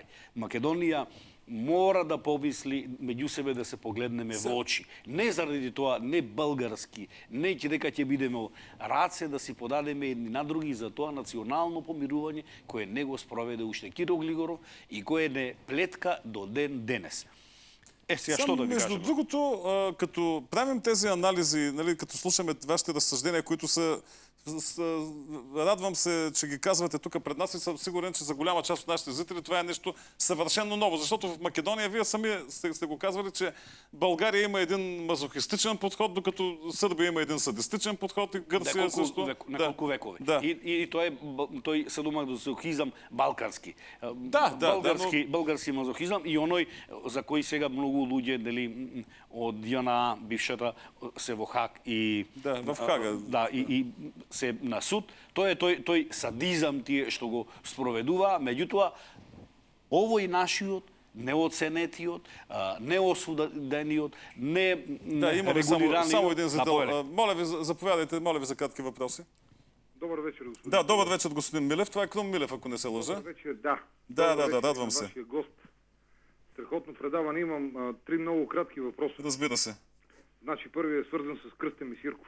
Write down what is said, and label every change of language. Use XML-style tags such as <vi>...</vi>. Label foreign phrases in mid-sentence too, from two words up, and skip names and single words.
<mk>Македонија мора да помисли меѓу себе да се погледнеме во очи. Не заради тоа, не български, не дека ќе бидеме раце да си подадеме едни на други за тоа национално помирување кое не го спроведе уште Киро Глигоров и кое не плетка до ден денес. Сега што да ви кажам?</mk> <bg>Между другото, като правим тези анализи, нали, като слушаме вашите разсъждения, които са радвам се, че ги казвате тук пред нас и съм сигурен, че за голяма част от нашите зрители това е нещо съвършено ново. Защото в Македония, вие сами сте го казвали, че България има един мазохистичен подход, докато Сърбия има един садистичен подход и Гърция също.</bg> <mk>Неколку векове. Да. И тој садомазохизам балкански. Български мазохизам и оној за кој сега многу луѓе од ЈНА, бившата, се во Хаг и...</mk> <bg>Да, в Хага.</bg> <mk>Да, и се на суд. Тој садизам тие што го спроведува, меѓутоа, овој нашиот, неоценетиот, неосудениот, не регулираниот...</mk> <bg>Само един зрител. Моля ви, заповядайте, моля ви за кратки въпроси. Добър вечер, господин. Да, добър вечер, господин Милев. Това е Крум Милев, ако не се лъжа. Добър вечер, да. Да, радвам се. Вашия гост. Страхотно предаване. Имам три много кратки въпроса. Разбира се. Значи, първият е свързан с Кръстен Мисирков.</bg>